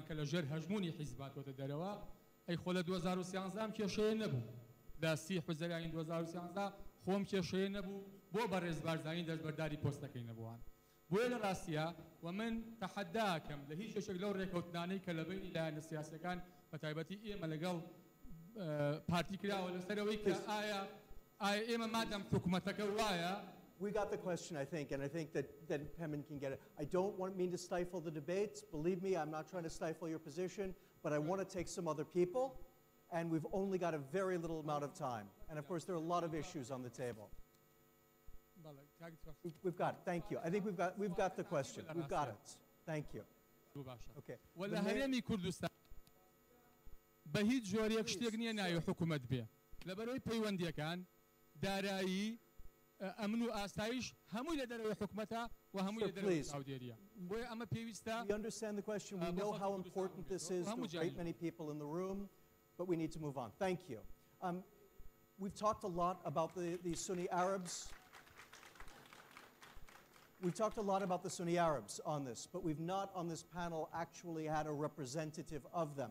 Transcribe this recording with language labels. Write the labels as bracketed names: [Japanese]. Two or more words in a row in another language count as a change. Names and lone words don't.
[Central Kurdish] کە لە ژێر هەژمونی حیزباتۆتە دەرەوە ئەی خۆ لە 2013 کێشەیە نەبوو لە 30 حوزەیانی 2013 خۆم کێشەیە نەبوو بۆ بەڕێز بارزانانی دەستبەرداری پۆستەکەی نەبووان بۆیە لە ڕاستیە و من تەحەداکەم لە هیچ شتێک لەو ڕێکەوتنانەی کە لە بینی لایەنە سیاسەکان بە تایبەتی ئێمە لەگەڵ پارتی کراوە لەسەرەوەی کە ئایا ئێمە مادەم حکوومەتەکە وایە. [English] We got the question, I think, and I think that Hemin can get it. I don't mean to stifle the debate. Believe me, I'm not trying to stifle your position, but I want to take some other people, and we've only got a very little amount of time. And of course, there are a lot of issues on the table. We've got it. Thank you. I think we've got the question. We've got it. Thank you. Okay. [Central Kurdish] ولا هەرێمی کوردستان بە هیچ جۆرێک شتێک نییە ناوی حکوومەت بێ لەبەرەوەی پەیوەندیەکان دارایی ئەمن و ئاسایش هەمووی لە دەرەوەی حکوومەتە و هەمووی لە دەرەوەی ساودێریە بۆیە ئەمە پێویستە. [English] We understand the question. We know how important this is to a great many people in the room, but we need to move on. Thank you. We've talked a lot about the Sunni Arabs. We've talked a lot about the Sunni Arabs on this, but we've not on this panel actually had a representative of them.